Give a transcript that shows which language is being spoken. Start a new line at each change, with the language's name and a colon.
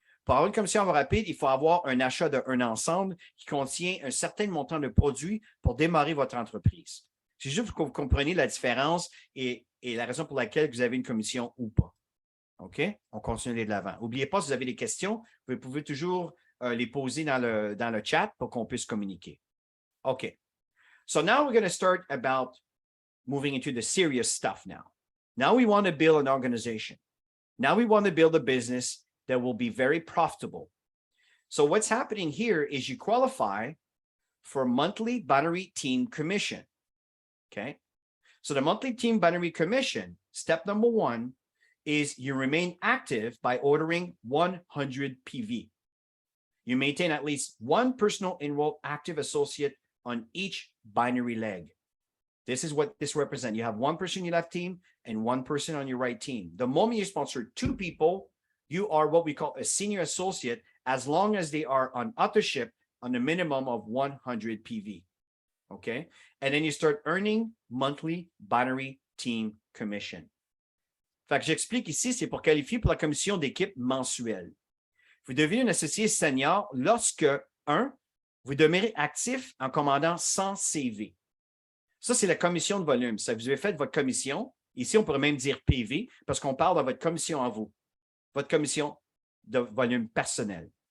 French: Pour avoir une commission envoi rapide, il faut avoir un achat d'un ensemble qui contient un certain montant de produits pour démarrer votre entreprise. C'est juste pour que vous compreniez la différence et la raison pour laquelle vous avez une commission ou pas. OK? On continue de l'avant. N'oubliez pas, si vous avez des questions, vous pouvez toujours les poser dans le chat pour qu'on puisse communiquer. OK.
English: So now we're going to start about moving into the serious stuff now. Now we want to build an organization. Now we want to build a business that will be very profitable. So what's happening here is you qualify for monthly binary team commission. Okay. So the monthly team binary commission, step number 1 is you remain active by ordering 100 PV. You maintain at least one personal enrolled active associate on each binary leg. This is what this represents. You have one person on your left team and one person on your right team. The moment you sponsor 2 people, you are what we call a senior associate as long as they are on auto-ship on a minimum of 100 PV. Okay? And then you start earning monthly binary team commission.
French: Fait que j'explique ici, c'est pour qualifier pour la commission d'équipe mensuelle. Vous devenez un associé senior lorsque, 1, vous demeurez actif en commandant 100 CV. Ça, c'est la commission de volume. Ça, vous avez fait votre commission. Ici, on pourrait même dire PV parce qu'on parle de votre commission à vous, votre commission de volume personnel.